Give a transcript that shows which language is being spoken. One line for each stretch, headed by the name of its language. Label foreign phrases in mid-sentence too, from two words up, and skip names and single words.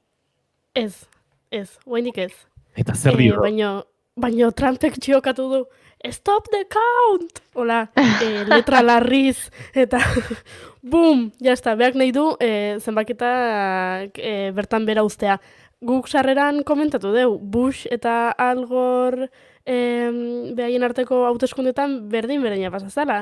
Basque: Ez, guainik ez. Eta zer dio? Baina Trumpek txiokatu du,
English: stop the count!
Basque: Hola, letra larriz, eta bum, jazta, behak nahi du zenbaketak bertan bera ustea. Guk sarreran komentatu deu, Bush eta Al Gore behaien arteko hauteskundetan berdina pasazala.